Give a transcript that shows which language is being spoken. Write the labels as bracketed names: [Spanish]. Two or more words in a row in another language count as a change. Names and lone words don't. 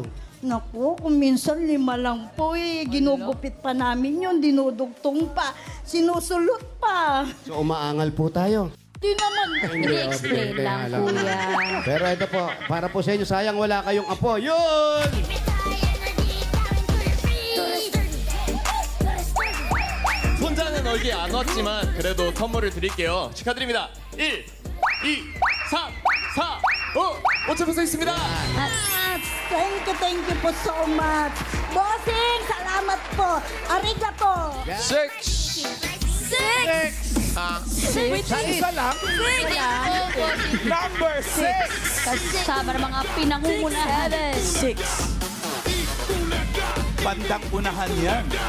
[Filipino] Naku, kung minsan 5 lang po eh. Ginugupit pa namin yun, dinudugtong pa, sinusulot pa. So umaangal po tayo. Di naman. I-explain lang, kuya. Pero ito po, para po sa inyo, sayang wala kayong apo. Yun! [Korean] 손자는 얼굴이 안 왔지만 그래도 선물을 드릴게요. 축하드립니다. 1, 2, 3, 4, 5, 5점 peso 있습니다. [English] Thank you po so much. [Filipino] Bossing, salamat po. Arigato. 6. Sa isa lang, number 6. Kasama ng mga pinangungunahan. 6. Bandang unahan yan.